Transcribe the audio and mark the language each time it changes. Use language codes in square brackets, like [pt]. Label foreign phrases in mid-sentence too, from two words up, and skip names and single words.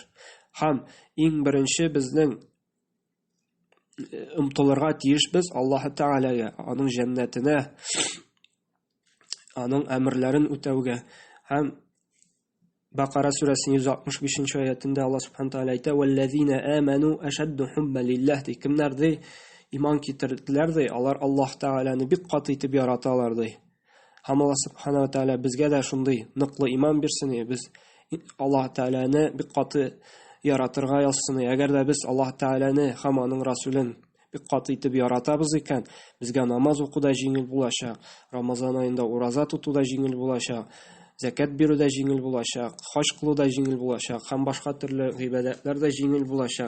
[tt] Һәм иң беренче безнең омтылырга тиеш без Аллаһ Тәгаләгә, аның җәннәтенә, аның әмерләрен үтәүгә. Һәм Бакара сүрәсенең 165-нче аятында Аллаһ Субханаһу ва Тәгалә әйтә: [ar] "والذين آمنوا أشد حبا لله", ди. [tt] Кемнәр ди иман китерделәр ди, алар Аллаһ Тәгаләне бик каты итеп яраталар ди. Һәм Аллаһ Субханаһу ва Тәгалә безгә дә шундый ныклы иман бирсен, без Аллаһ Тәгаләне бик каты яратырга язсын. Әгәр дә без Аллаһ Тәгаләне һәм аның расулен бик каты итеп яратабыз икән, безгә намаз укуда җиңел булачак, Рамазан аенда ураза тутуда җиңел булачак, закат бирүдә җиңел булачак, хаҗ кылуда җиңел булачак, һәм башка төрле гыйбадәтләрдә җиңел булачак.